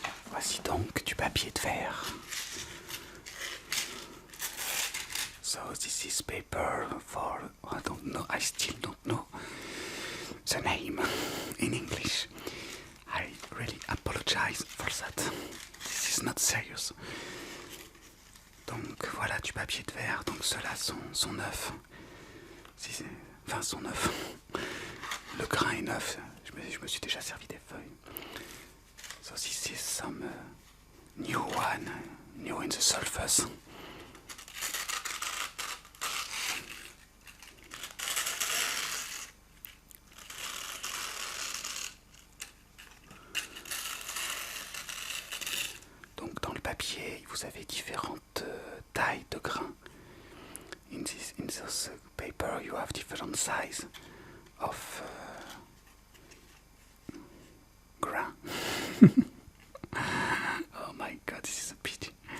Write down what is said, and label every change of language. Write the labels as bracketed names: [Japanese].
[French] Voici donc du papier de verre. [English] So this is paper for, I don't know, I still don't know the name in English. I really apologize for that. This is not serious. [French] Donc voilà du papier de verre, donc ceux-là sont neufs. Enfin sont neufs. Le grain est neuf, je me suis déjà servi des feuilles. [English] So this is some new one, new in the sulfurs. [French] Donc dans le papier, vous avez différentes tailles de grains. [English] In this paper, you have different size of grain. Oh my God, this is a pity.